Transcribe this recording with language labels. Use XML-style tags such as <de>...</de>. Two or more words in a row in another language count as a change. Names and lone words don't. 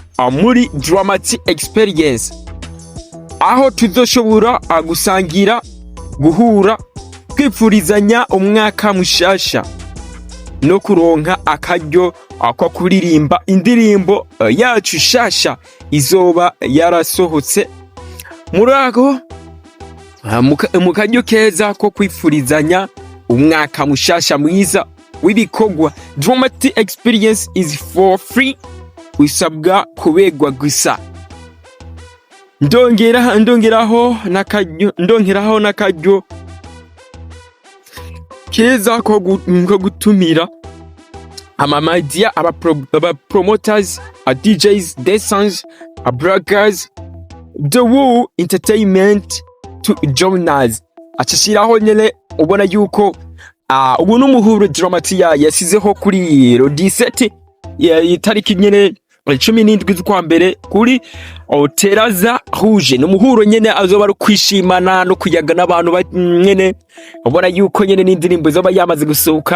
<rn>muri Dramati Experience, aho tuzoshobora gusangira, guhura, kwifurizanya umwaka mushasha no kuronka akaryo ko kuririmba indirimbo yacu shasha izoba yarasohotse murago mu karyo keza ko kwifurizanya umwaka mushasha mwiza w'ibikogwa.</rn> <en>Dramati Experience is for free,</en> <rn>wisabwa kubegwa gusa. Ndongeraho nakaryo keza ko gutumira amamedia, aba</rn> <en>promoters, DJs, dancers, bloggers, the whole entertainment to join us.</en> <rn>Acishiraho nyene ubona yuko ubu n'umuhuro Dramati yasizeho kuri 17 itariki nyene 17 z'ukwa mbere kuri Teraza Rouge. Ni umuhuro nyene azoba ari kwishimana no kuyaga n'abantu nyene ubona yuko nyene n'indirimbo zoba yamaze gusohoka.</rn>